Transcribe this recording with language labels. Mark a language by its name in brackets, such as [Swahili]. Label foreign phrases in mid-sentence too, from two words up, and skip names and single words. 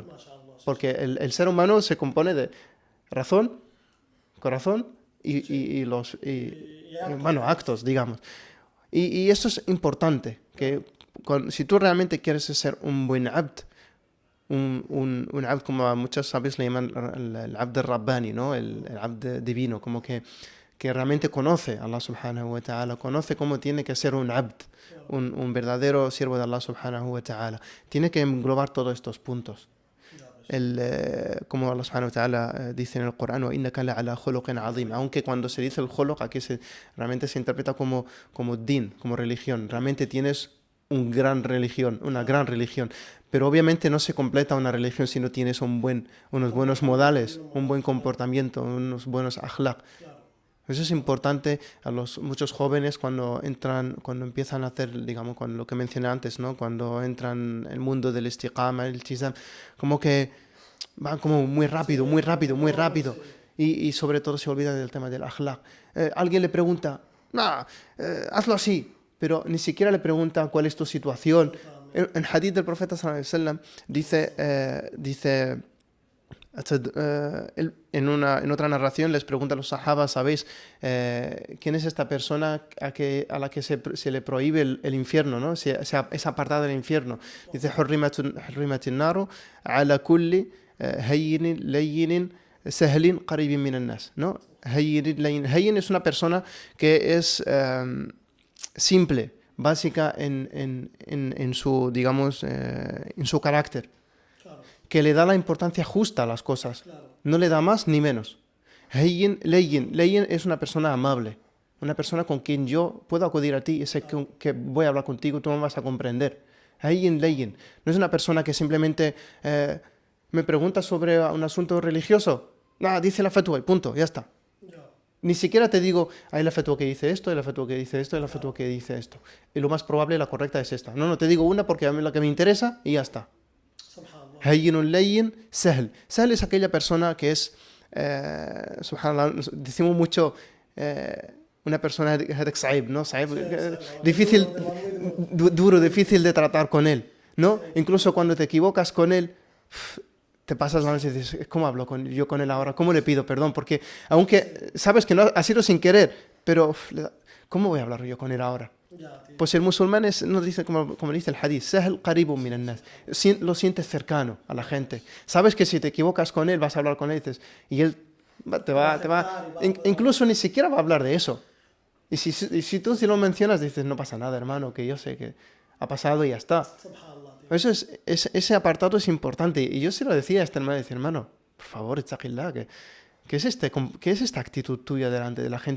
[Spanish] Porque el ser humano se compone de razón, corazón y actos, digamos. Y esto es importante, que si tú realmente quieres ser un buen abd, un abd como a muchos sabios le llaman el [Arabic] عبد رباني, [Spanish] ¿no? El abd divino, como que realmente conoce a Allah [Arabic] سبحانه وتعالى, [Spanish] conoce cómo tiene que ser un abd, un verdadero siervo de Allah [Arabic] سبحانه وتعالى. [Spanish] Tiene que englobar todos estos puntos. Como Allah [Arabic] سبحانه وتعالى [Spanish] dice en el Corán, [Arabic] وَإِنَّكَ لَعَلَى خُلُقٍ عَظِيمٍ. [Spanish] Aunque cuando se dice el khuluq, aquí realmente se interpreta como din, como religión. Realmente tienes una gran religión. Pero obviamente no se completa una religión si no tienes unos buenos modales, un buen comportamiento, unos buenos akhlaq. Eso es importante a muchos jóvenes cuando empiezan a hacer, digamos, con lo que mencioné antes, ¿no? Cuando entran en el mundo del istiqama, el chizam, como que van como muy rápido. Y sobre todo se olvidan del tema del akhlaq. Alguien le pregunta, hazlo así, pero ni siquiera le pregunta cuál es tu situación. En hadith del profeta [Arabic] صلى الله عليه وسلم [Spanish] dice en otra narración les pregunta a los sahabas, ¿sabéis quién es esta persona a la que se le prohíbe el infierno, ¿no? Es apartada del infierno? Dice, [Arabic] حرمت النار على كل هين لين سهل قريب من الناس, [Spanish] ¿no? Hayyin es una persona que es simple, básica en su, digamos, en su carácter, que le da la importancia justa a las cosas, no le da más ni menos. Hayyin es una persona amable, una persona con quien yo puedo acudir a ti y sé que voy a hablar contigo, tú me vas a comprender. Hayyin no es una persona que simplemente me pregunta sobre un asunto religioso, dice la fatwa y punto, ya está. Ni siquiera te digo, hay la fatwa que dice esto, hay la fatwa que dice esto, hay la fatwa que dice esto. Y lo más probable, la correcta es esta. No te digo una porque a mí la que me interesa y ya está. [Arabic] هين لين سهل. [Spanish] Sahl es aquella persona que es, subhanallah, decimos mucho, una persona saib, ¿no? Saib, difícil, duro, difícil de tratar con él, ¿no? Incluso cuando te equivocas con él, te pasas la noche y dices, ¿cómo hablo yo con él ahora? ¿Cómo le pido perdón? Porque aunque sabes que no ha sido sin querer, pero ¿cómo voy a hablar yo con él ahora? Pues el musulmán nos dice, como dice el hadith, [Arabic] سهل قريب من الناس. [Spanish] Lo sientes cercano a la gente. Sabes que si te equivocas con él, vas a hablar con él y él te va incluso ni siquiera va a hablar de eso. Y si tú lo mencionas, dices, no pasa nada, hermano, que yo sé que ha pasado y ya está. Ese apartado es importante. Y yo se lo decía a este hermano, hermano, por favor, ittaqillah, ¿qué es esta actitud tuya delante de la gente?